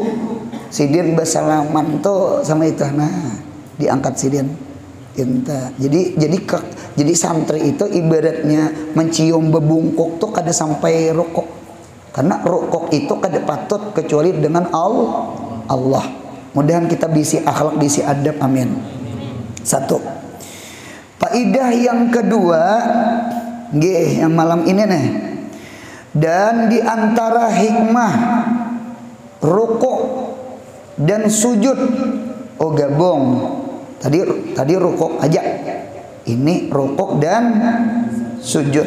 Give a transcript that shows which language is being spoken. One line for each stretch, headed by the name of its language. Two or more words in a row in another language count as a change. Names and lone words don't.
Banjar: Sidin bersalaman tuh sama itu, nah diangkat sidin. Jadi santri itu ibaratnya mencium bebungkuk tuh kada sampai rukuk. Karena rukuk itu kada patut kecuali dengan Allah. Mudahan kita bisi akhlak, bisi adab,
Arabic: amin.
Indonesian: Satu. Faidah yang kedua, yang malam ini nih. Dan di antara hikmah rukuk dan sujud, oh gabung. Tadi rukuk aja. Ini rukuk dan sujud.